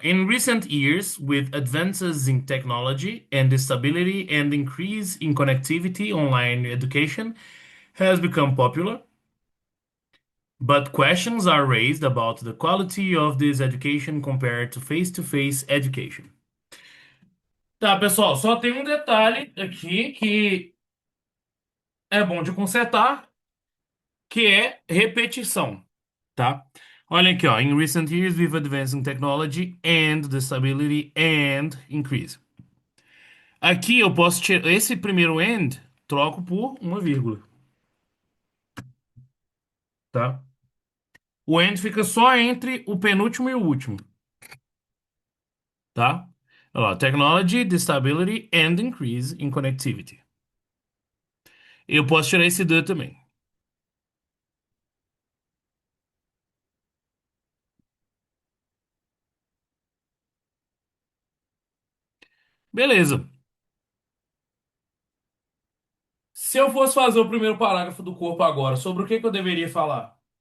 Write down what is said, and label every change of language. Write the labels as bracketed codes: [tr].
[en] In recent years, with advances in technology and stability and increase in connectivity, online education has become popular, but questions are raised about the quality of this education compared to face-to-face education. [pt] Tá, pessoal, só tem um detalhe aqui que é bom de consertar, que é repetição, tá? Olha aqui, ó. [en] In recent years, with advancing technology and the stability and increase. [pt] Aqui eu posso tirar esse primeiro and, troco por uma vírgula, tá? O and fica só entre o penúltimo e o último, tá? Olha lá, [en] technology, the stability and increase in connectivity. [pt] Eu posso tirar esse the também. Beleza. Se eu fosse fazer o primeiro parágrafo do corpo agora, sobre o que que eu deveria falar?